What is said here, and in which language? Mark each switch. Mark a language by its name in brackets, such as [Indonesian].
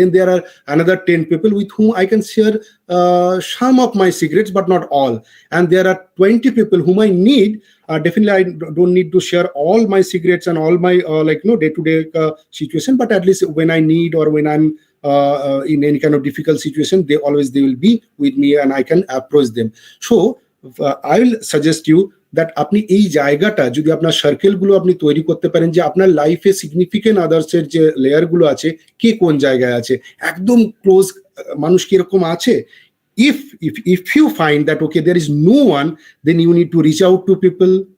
[English] Then there are another 10 people with whom I can share some of my secrets, but not all. And there are 20 people whom I need. Definitely, I don't need to share all my secrets and all my day-to-day situation. But at least when I need, or when I'm in any kind of difficult situation, they will be with me, and I can approach them. So I will suggest you that [Bangla] আপনি এই জায়গাটা যদি আপনার circle গুলো আপনি তৈরি করতে পারেন, যে আপনার লাইফে সিগনিফিকেন্ট আদার্স এর যে লেয়ার গুলো আছে, কে কোন জায়গায় আছে, একদম ক্লোজ মানুষ কিরকম আছে. [English] If you find that, okay, there is no one, then you need to reach out to people.